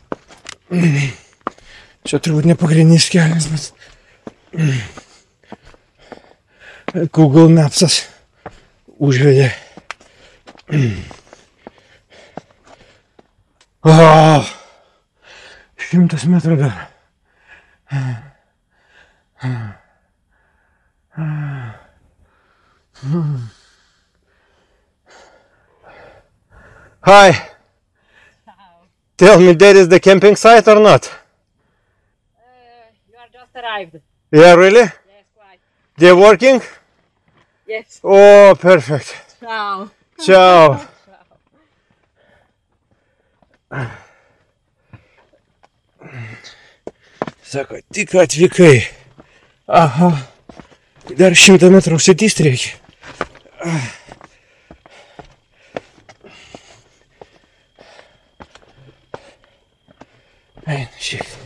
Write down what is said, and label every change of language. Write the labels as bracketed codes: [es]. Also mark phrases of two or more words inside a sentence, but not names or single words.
[lt] Čia turbūt ne pagrindinis kelias, bet Google Mapsas užvedė. 100 metrų dar. [en] Hi. Tell me, there is the camping site or not? You are just arrived. Yeah, really? Yes, quite. They're working? Yes. Oh, perfect. Ciao. Ciao. [lt] Sako, tik atvykai. Aha. Dar 100 metrų užsitįsti reikia. Eina šiek.